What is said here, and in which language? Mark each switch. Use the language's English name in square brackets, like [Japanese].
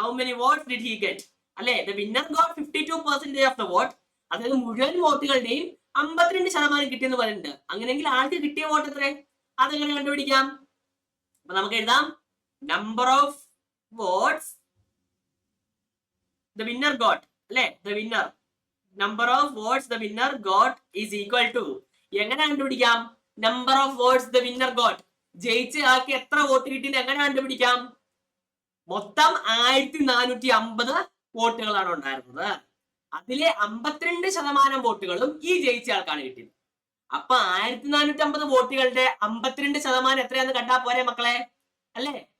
[English] How many votes did he get? അല്ലെ? The winner got 52% of the vote. [Malayalam] അതായത് മുഴുവൻ വോട്ടുകളുടെയും 52% കിട്ടിയെന്ന് പറയുന്നുണ്ട്. അങ്ങനെയെങ്കിൽ ആൾക്ക് കിട്ടിയ വോട്ട് എത്ര? അതെങ്ങനെ കണ്ടുപിടിക്കാം? അപ്പൊ നമുക്ക് എഴുതാം [English] Number of votes the winner got. [Malayalam] അല്ലെ? [English] the winner number of votes the winner got is equal to. [Malayalam] എങ്ങനെ കണ്ടുപിടിക്കാം? [English] Number of votes the winner got. [Malayalam] ജയിച്ച ആൾക്ക് എത്ര വോട്ട് കിട്ടിയെന്ന് എങ്ങനെ കണ്ടുപിടിക്കാം? മൊത്തം 1450 വോട്ടുകളാണ് ഉണ്ടായിരുന്നത്. അതിലെ 52% വോട്ടുകളും ഈ ജയിച്ച ആൾക്കാണ് കിട്ടിയത്. അപ്പൊ 1450 വോട്ടുകളുടെ 52% എത്രയാന്ന് കണ്ടാ പോരെ മക്കളെ? അല്ലെ?